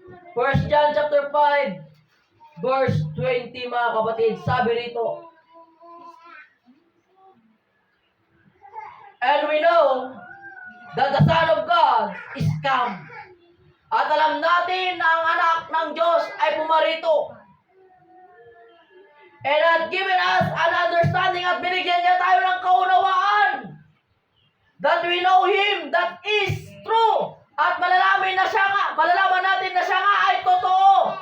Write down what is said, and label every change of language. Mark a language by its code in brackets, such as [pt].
[en] First John chapter 5 verse 20 [tl] mga kapatid, sabi rito, [en] and we know that the Son of God is come. [tl] At alam natin na ang anak ng Diyos ay pumarito. [en] And had given us an understanding [tl] at binigyan niya tayo ng kaunawaan [en] that we know Him that is true. [tl] At malalaman natin na siya nga ay totoo.